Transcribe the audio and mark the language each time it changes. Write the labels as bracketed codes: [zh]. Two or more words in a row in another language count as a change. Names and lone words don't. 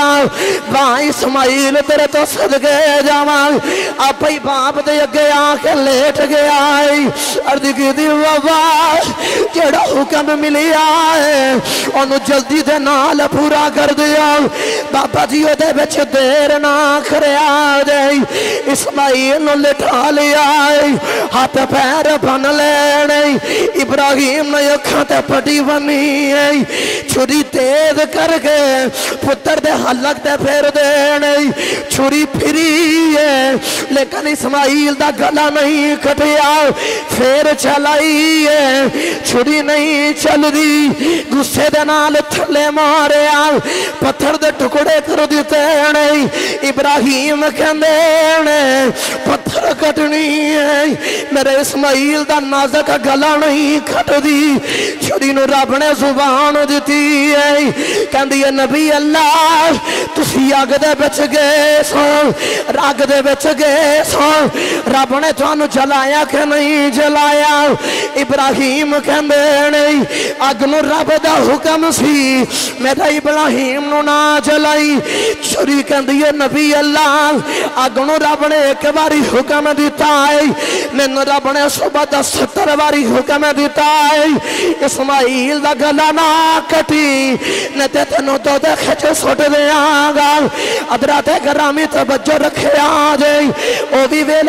[pa] واہ اسماعیل تیرے تو صدقے جاواں، آپ ہی باپ دے اگے آکے لیٹ گیا، عرض کی بابا جیہڑا حکم ملیا ہے اونوں جلدی دے نال پورا کر دیا. بابا جی اوہدے وچ دیر نہ کریا جے، اسماعیل نوں لٹا لیا، ہاتھ پیر بنھ لینے، ابراہیم نے اکھاں تے پٹی بنھی ہے، چھری تیز کر کے پتر دے حلق تے پھیر دینے چھری پھری ہے لیکن اسماعیل دا گلا نہیں کٹیا پھر چلائی ہے چھری نہیں چل دی غصے دے نال تھلے ماریا پتھر دے ٹکڑے کر دیتے نہیں ابراہیم کہندے نے پتھر کٹنی ہے میرے اسماعیل دا نازک گلا نہیں کٹ دی چھری نو رب نے زبان دیتی ہے کہندی ہے نبی اللہ تسی آگ دے بچ گئے سو راگ دے بچ گئے سو رب نے تانوں جلایا کہ نہیں جلایا ابراہیم کہندے نہیں اگ نو رب دا حکم سی میرا ابراہیم نو نہ جلائی چھری کہندی ہے نبی اللہ اگ نو رب نے ایک باری حکم دیتا ہے مینوں رب نے صبح 70 باری حکم دیتا ہے اسماعیل دا گلا نہ کٹی نہ تے تینوں تو دے کھچ سٹ دیاں گا حضرات گرامی توجہ رکھے آجے او بھی ویلا